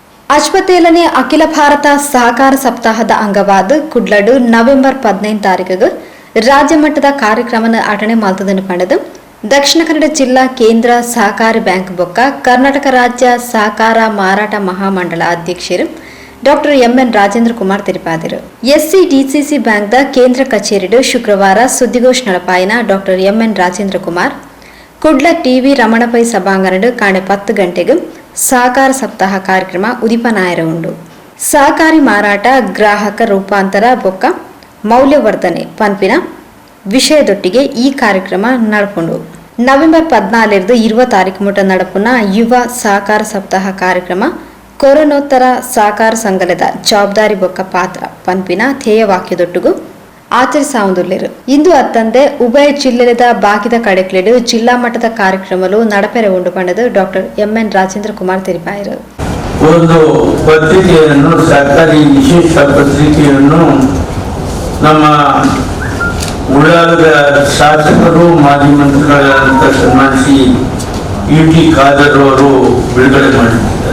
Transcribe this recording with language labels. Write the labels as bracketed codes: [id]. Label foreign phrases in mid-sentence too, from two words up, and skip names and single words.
[tcy] ಅಶ್ವತ್ತೇಳನೇ ಅಖಿಲ ಭಾರತ ಸಹಕಾರ ಸಪ್ತಾಹದ ಅಂಗವಾದ ಕುಡ್ಲಡು ನವೆಂಬರ್ 15 ರಾಜ್ಯ ಮಟ್ಟದ ಕಾರ್ಯಕ್ರಮ ಆಟಣೆ ಮಾಲ್ತದನ್ನು ಪಡೆದು ದಕ್ಷಿಣ ಕನ್ನಡ ಜಿಲ್ಲಾ ಕೇಂದ್ರ ಸಹಕಾರಿ ಬ್ಯಾಂಕ್ ಬೊಕ್ಕ ಕರ್ನಾಟಕ ರಾಜ್ಯ ಸಹಕಾರ ಮಾರಾಟ ಮಹಾಮಂಡಳ ಅಧ್ಯಕ್ಷರು ಡಾಕ್ಟರ್ ಎಂ.ಎನ್. [kn] ರಾಜೇಂದ್ರ ಕುಮಾರ್ ತಿಳಿಸಿದರು. [tcy] ಎಸ್ಸಿಡಿಸಿಸಿ ಬ್ಯಾಂಕ್ದ ಕೇಂದ್ರ ಕಚೇರಿಡು ಶುಕ್ರವಾರ ಸುದ್ದಿಗೋಷ್ಠಿ ನಡಪಾಯಿನ ಡಾಕ್ಟರ್ ಎಂ.ಎನ್. ರಾಜೇಂದ್ರ ಕುಮಾರ್ ಕುಡ್ಲ ಟಿವಿ ರಮಣಪೈ ಸಭಾಂಗಣಡು ಕಾಣೆ 10 ಗಂಟೆಗೆ ಸಹಕಾರ ಸಪ್ತಾಹ ಕಾರ್ಯಕ್ರಮ ಉದಿಪನಾಯರ ಉಂಡು. ಸಹಕಾರಿ ಮಾರಾಟ ಗ್ರಾಹಕ ರೂಪಾಂತರ ಬೊಕ್ಕ ಮೌಲ್ಯವರ್ಧನೆ ಪಂಪಿನ ವಿಷಯದೊಟ್ಟಿಗೆ ಈ ಕಾರ್ಯಕ್ರಮ ನಡಪುಂಡು. ನವೆಂಬರ್ 14 20 ಮುಟ ನಡಪುನ ಯುವ ಸಹಕಾರ ಸಪ್ತಾಹ ಕಾರ್ಯಕ್ರಮ ಕೊರೋನೋತ್ತರ ಸಹಕಾರ ಸಂಘದ ಜವಾಬ್ದಾರಿ ಬೊಕ್ಕ ಪಾತ್ರ ಪಂಪಿನ ಧ್ಯೇಯವಾಕ್ಯದೊಟ್ಟಿಗೂ ಆಚರಿಸಾವುದುಲ್ಲೇರು. ಇಂದು ಅತ್ತಂದೆ ಉಭಯ ಜಿಲ್ಲೆದ ಬಾಕಿದ ಕಡೆಕ್ಲೆಡು ಜಿಲ್ಲಾ ಮಟ್ಟದ ಕಾರ್ಯಕ್ರಮಲು ನಡಪೆರೆ ಉಂಡು ಪಂಡದು ಡಾಕ್ಟರ್ ಎಂ.ಎನ್. [kn] ರಾಜೇಂದ್ರ ಕುಮಾರ್ ತಿಳಿಸಿದರು. ಒಂದು ಪತ್ರಿಕೆಯನ್ನು ಸರ್ಕಾರಿ ವಿಶೇಷ ಪತ್ರಿಕೆಯನ್ನು ನಮ್ಮ ಉಳ್ಳಾಲದ ಶಾಸಕರು ಮಾಜಿ ಮಂತ್ರಿಗಳಂತ ಸನ್ಮಾನಿಸಿ ಯುಟಿ ಖಾದರ್ ಅವರು ಬಿಡುಗಡೆ ಮಾಡಿದ್ದಾರೆ.